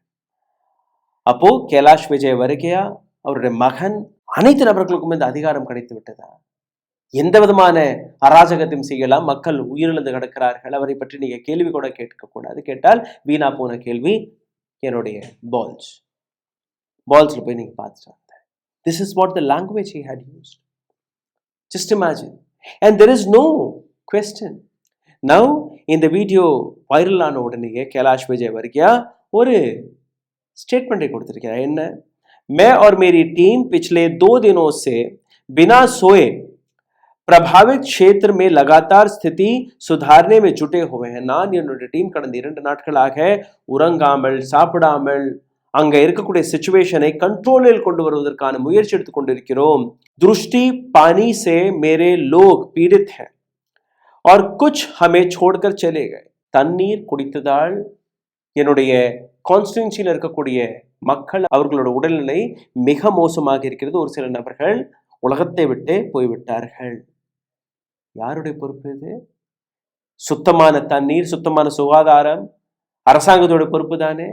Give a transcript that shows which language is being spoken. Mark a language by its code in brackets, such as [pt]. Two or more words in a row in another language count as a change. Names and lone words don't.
[ta] அப்போ கைலாஷ் விஜய் வர்கியா, அவருடைய மகன், அனைத்து நபர்களுக்கும் இந்த அதிகாரம் கிடைத்து விட்டதா? எந்த விதமான அராஜகத்தையும் செய்யலாம். மக்கள் உயிரிழந்து கிடக்கிறார்கள், அவரை பற்றி நீங்க கேள்வி கூட கேட்கக்கூடாது. கேட்டால் வீணா போன கேள்வி. என்னுடைய பால்ஸ்ல போய் நீங்க பார்த்துட்டு வந்தேன். [en] This is what the language he had used. Just imagine. And there is no question. [ta] நவ் இந்த வீடியோ வைரல் ஆன உடனேயே கைலாஷ் விஜய் வர்கியா ஒரு ஸ்டேட்மெண்ட்டை கொடுத்திருக்கிறார். என்ன? [hi] मैं और मेरी टीम पिछले 2 दिनों से बिना सोए प्रभावित क्षेत्र में लगातार स्थिति सुधारने में जुटे हुए हैं. [ta] நான் என்னுடைய டீம் கடந்த 2 நாட்களாக உறங்காமல் சாப்பிடாமல் அங்க இருக்கக்கூடிய [en] situation control [ta] கொண்டு வருவதற்கான முயற்சி எடுத்துக் கொண்டிருக்கிறோம். [hi] दृष्टि पानी से मेरे लोग पीड़ित हैं और कुछ हमें छोड़कर चले गए. [ta] தண்ணீர் குடித்ததால் என்னுடைய கான்ஸ்டிட்யூன்சியில் இருக்கக்கூடிய மக்கள், அவர்களோட உடல்நிலை மிக மோசமாக இருக்கிறது. ஒரு சில நபர்கள் உலகத்தை விட்டு போய்விட்டார்கள். யாருடைய பொறுப்பு இது? சுத்தமான தண்ணீர், சுத்தமான சுகாதாரம் அரசாங்கத்தோட பொறுப்பு தானே.